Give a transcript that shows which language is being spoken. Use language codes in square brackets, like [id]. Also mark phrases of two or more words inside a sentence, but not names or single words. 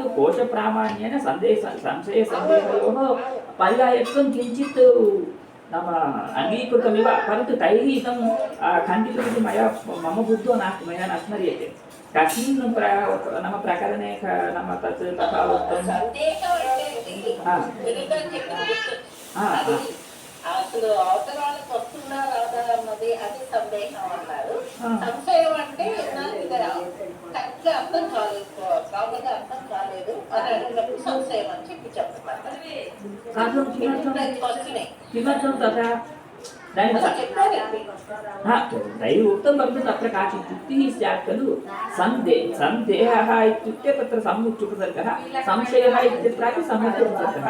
[sa] कोशप्रामाण्येन संशयसन्देहयोः पर्यायत्वं किञ्चित् नाम अङ्गीकृतमिव, परन्तु तैः इदं खण्डितमिति मया मम बुद्धौ नास्ति, मया न स्मर्यते। कस्मिन् नाम प्रकरणे नाम तत् तथा उक्तं [te] అసలు అవతల వాళ్ళకి వస్తున్నా రాదా అన్నది అది సందేహం అన్నారు. సంశయం అంటే కరెక్ట్గా అర్థం కాలేదు, ప్రాబ్లంగా అర్థం కాలేదు అని అడిగినప్పుడు సంశయం అని చెప్తున్నారు. [sa] साधु किमर्थं तथा तैः उक्तं परन्तु तत्र काचित् युक्तिः स्यात् खलु सन्देहः इत्युक्ते तत्र सम्मुच्युपसर्गः, संशयः इत्यत्रापि सम्मुच्युपसर्गः।